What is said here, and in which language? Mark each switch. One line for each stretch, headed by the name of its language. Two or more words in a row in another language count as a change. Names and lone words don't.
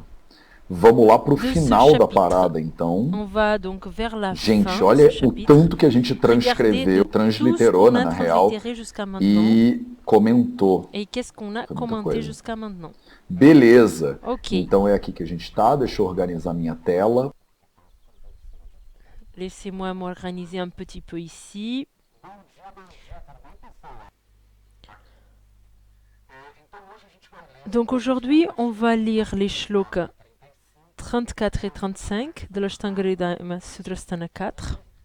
Portuguese: Vamos lá para o final da parada, então. Gente, olha o tanto que a gente transcreveu, transliterou, na real, e comentou. Beleza. Então é aqui que a gente está. Deixa eu organizar minha tela.
French: Laissez-moi m'organiser un petit peu ici. Donc aujourd'hui, on va lire les shlokas 34 et 35 de l'Ashtanga Hridayam Sutrasthana 4.